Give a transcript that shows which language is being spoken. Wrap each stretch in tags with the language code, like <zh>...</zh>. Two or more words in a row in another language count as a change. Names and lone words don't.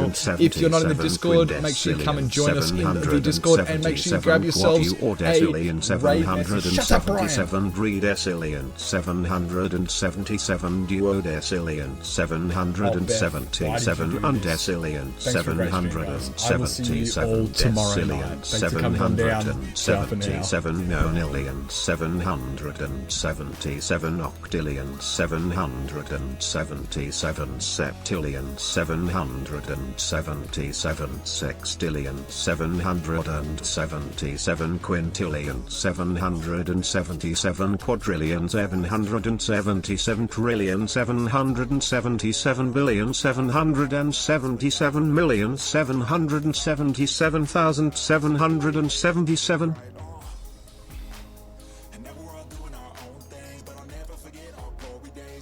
<en>If you're not in the Discord, make sure you come and join us in the Discord, and make sure you grab yourselves a raid message. Shut up, Brian. 77 duodecillion 777 undecillion Thanks for gracing me, guys. I will see you all 777 tomorrow night. decillion Thanks for coming on down. Ciao for now. 777 nonillion 777 octillion 777 septillion 777 sextillion 777 quintillion 777 quadrillion 777 trillion 777 billion 777 million 777,777. And now we're all doing our own things, but I'll never forget our glory days.</en>